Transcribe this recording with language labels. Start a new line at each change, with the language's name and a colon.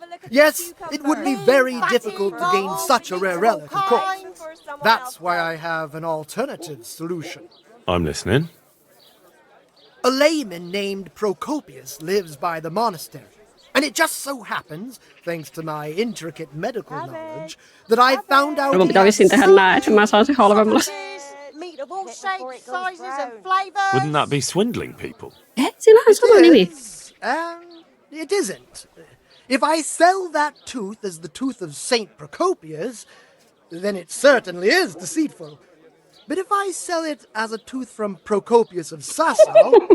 English: Yes, it would be very difficult to gain such a rare relic, of course. That's why I have an alternative solution. I'm listening. A layman named Procopius lives by the monastery, and it just so happens, thanks to my intricate medical knowledge, that I found out...
Finnish: Mun pitää vissiin tehdä näin, että mä saan sen halvemmalla.
English: Meat of all shapes, sizes and flavours. Wouldn't that be swindling people?
Finnish: Sillähän sama nimi.
English: It isn't. If I sell that tooth as the tooth of Saint Procopius, then it certainly is deceitful. But if I sell it as a tooth from Procopius of Sassau,